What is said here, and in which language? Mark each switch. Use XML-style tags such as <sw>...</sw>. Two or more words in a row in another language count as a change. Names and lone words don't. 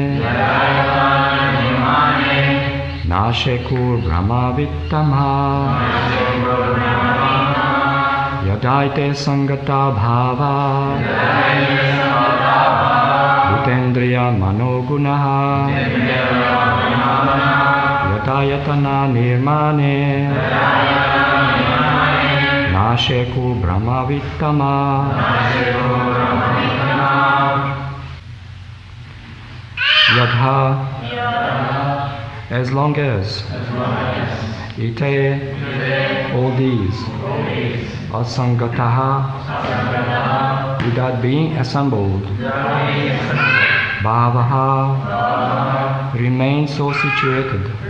<sa>nashekur brahmavittama yadaite sangata bhava bhutendriya manogunaha yadayatana nirmane nasheku brahmavittama. Yadha,</sa> <en>as long as ite, all these, asangataha, without being assembled, bhavaha, remain so situated,</en>